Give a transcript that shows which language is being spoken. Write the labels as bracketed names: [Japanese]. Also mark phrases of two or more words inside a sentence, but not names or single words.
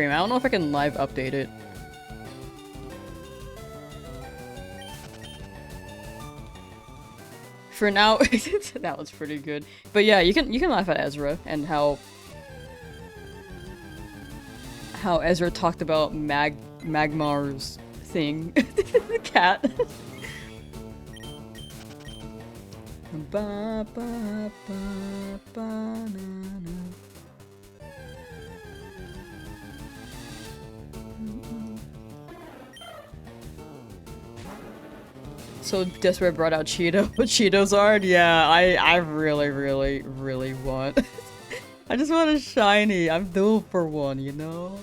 [English] I don't know if I can live update it. For now, that was pretty good. But yeah, you can laugh at Ezra and how Ezra talked about Magmar's thing, the cat. Ba, ba, ba, ba, na, na. So Desperate brought out Cheeto. Cheetos art? Yeah, I really, really, really want. I just want a shiny. I'm due for one, you know?